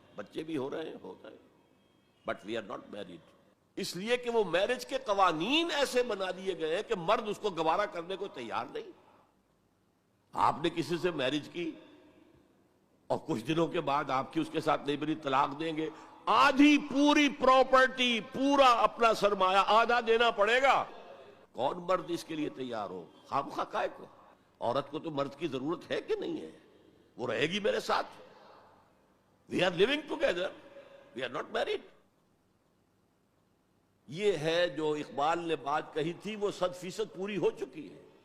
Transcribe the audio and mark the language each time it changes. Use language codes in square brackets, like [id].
[ur] بچے بھی ہو رہے ہیں [en] But we are not married. [ur] اس لیے کہ وہ میرج کے قوانین ایسے بنا دیے گئے ہیں کہ مرد اس کو گوارا کرنے کو تیار نہیں. آپ نے کسی سے میرج کی اور کچھ دنوں کے بعد آپ کی اس کے ساتھ نہیں بنی، طلاق دیں گے، آدھی پوری پراپرٹی، پورا اپنا سرمایہ آدھا دینا پڑے گا. کون مرد اس کے لیے تیار ہو؟ خامخواہ کائے کو؟ عورت کو تو مرد کی ضرورت ہے کہ نہیں ہے؟ وہ رہے گی میرے ساتھ. [en] We are living together, we are not married. [ur] یہ ہے جو اقبال نے بات کہی تھی، وہ 100% پوری ہو چکی ہے.